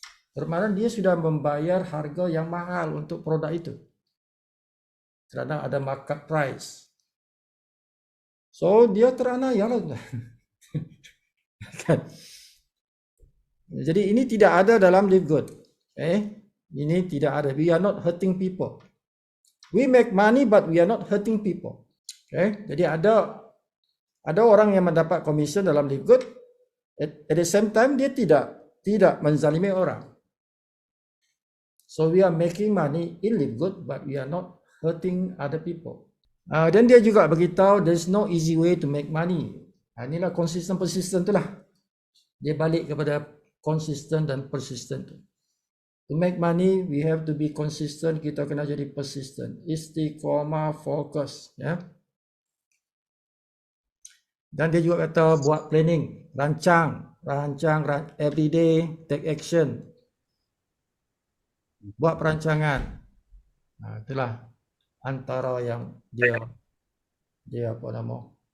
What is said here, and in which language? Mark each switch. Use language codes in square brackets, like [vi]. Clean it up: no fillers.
[ms] Bermakna dia sudah membayar harga yang mahal untuk produk itu. Kerana ada [en] market price. [ms] So dia teranaya lah. Jadi ini tidak ada dalam Livegood. Ini tidak ada. [en] We are not hurting people. We make money but we are not hurting people. [ms] Jadi ada orang yang mendapat komisen dalam Livegood. [en] At the same time [ms] dia tidak menzalimi orang. [en] So we are making money in Livegood but we are not hurting other people. [ms] Dan dia juga beritahu [en] there's no easy way to make money. [ms] Inilah persisten tu lah. Dia balik kepada konsisten dan persisten tu. [en] To make money, we have to be consistent. [ms] Kita kena jadi persistent. Istiqomah, fokus. Ya. Dan dia juga kata buat planning. Rancang [en] every day, take action. [ms] Buat perancangan. Itulah antara yang dia apa nama?